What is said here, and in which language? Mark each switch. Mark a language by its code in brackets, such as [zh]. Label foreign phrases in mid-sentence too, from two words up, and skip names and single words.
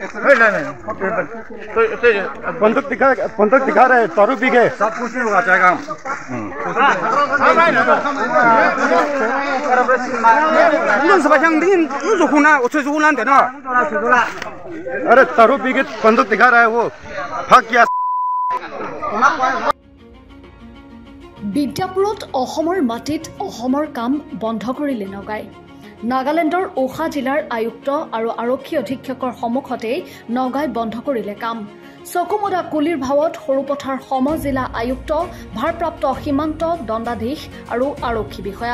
[hi] बंदूक दिखा रहा है दारू पी के। सब कुछ नहीं होगा चाहेगा अरे दारू पी के बंदूक दिखा रहा है वो भाग गया। [as] বিদ্যাপুৰত অসমৰ মাটিত অসমৰ কাম বন্ধ কৰিলে নগাই। নাগালেণ্ডৰ ওখা জিলাৰ আয়ুক্ত আৰু আৰক্ষী অধীক্ষকৰ সন্মুখতেই নগাই বন্ধ কৰিলে কাম। চকুমুদা কুলিৰ ভাৱত সৰুপথাৰ সমজিলা আয়ুক্ত, ভাৰপ্ৰাপ্ত সীমান্ত দণ্ডাধীশ আৰু আৰক্ষী বিষয়া।